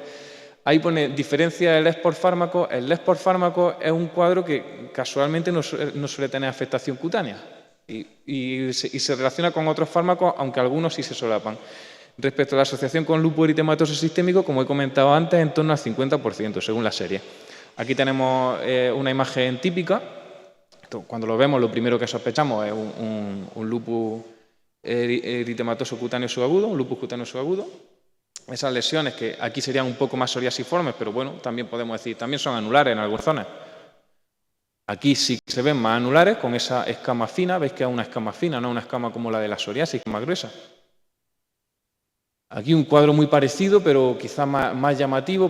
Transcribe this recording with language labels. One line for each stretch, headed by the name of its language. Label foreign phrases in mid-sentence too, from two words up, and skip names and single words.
Spanish: Ahí pone diferencia del LES por fármaco. El LES por fármaco es un cuadro que casualmente no suele tener afectación cutánea y se relaciona con otros fármacos, aunque algunos sí se solapan. Respecto a la asociación con lupus eritematoso sistémico, como he comentado antes, en torno al 50%, según la serie. Aquí tenemos una imagen típica. Cuando lo vemos, lo primero que sospechamos es un lupus eritematoso cutáneo subagudo, un lupus cutáneo subagudo. Esas lesiones que aquí serían un poco más psoriasiformes, pero bueno, también podemos decir, también son anulares en algunas zonas. Aquí sí se ven más anulares con esa escama fina. Veis que es una escama fina, no una escama como la de la psoriasis, más gruesa. Aquí un cuadro muy parecido, pero quizá más llamativo.